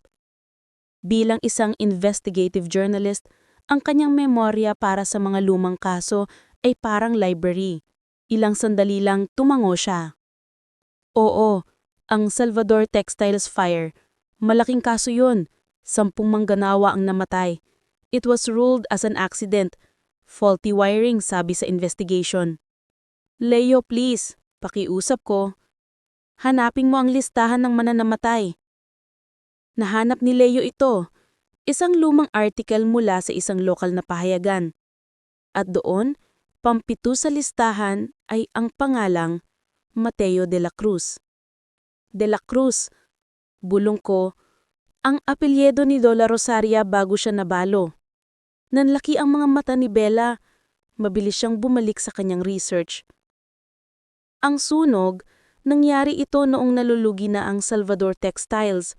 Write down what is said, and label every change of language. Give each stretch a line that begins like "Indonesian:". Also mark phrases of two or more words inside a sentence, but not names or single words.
Filipino: Bilang isang investigative journalist, ang kanyang memorya para sa mga lumang kaso ay parang library. Ilang sandali lang tumango siya. Oo, ang Salvador Textiles Fire. Malaking kaso yun. 10 mangganawa ang namatay.
English: It was ruled as an accident. Faulty wiring,
Filipino: sabi sa investigation. Leo, please, pakiusap ko. Hanapin mo ang listahan ng mananamatay. Nahanap ni Leo ito, isang lumang article mula sa isang lokal na pahayagan. At doon, pampito sa listahan ay ang pangalang Mateo de la Cruz. De la Cruz, bulong ko, ang apelyedo ni Lola Rosaria bago siya nabalo. Nanlaki ang mga mata ni Bella, mabilis siyang bumalik sa kanyang research. Ang sunog, nangyari ito noong nalulugi na ang Salvador Textiles.